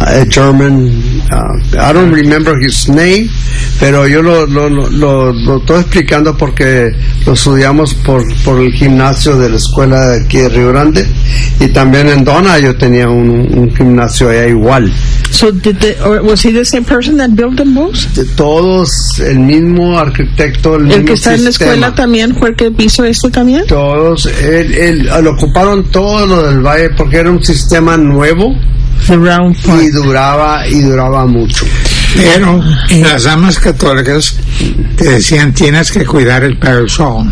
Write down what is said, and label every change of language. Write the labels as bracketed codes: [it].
[en] German, I don't remember his name, [es] pero yo lo estoy explicando porque lo estudiamos por el gimnasio de la escuela de aquí de Río Grande, y también en Donna yo tenía un gimnasio allá igual. [en] So did they, or was he the same person that built them both? [es] De todos, el mismo arquitecto, el mismo sistema. ¿El que está sistema en la escuela también fue el que hizo esto también? Todos, él ocuparon todo lo del valle porque era un sistema nuevo. Y duraba mucho. Pero las damas católicas te decían, tienes que cuidar el parish hall.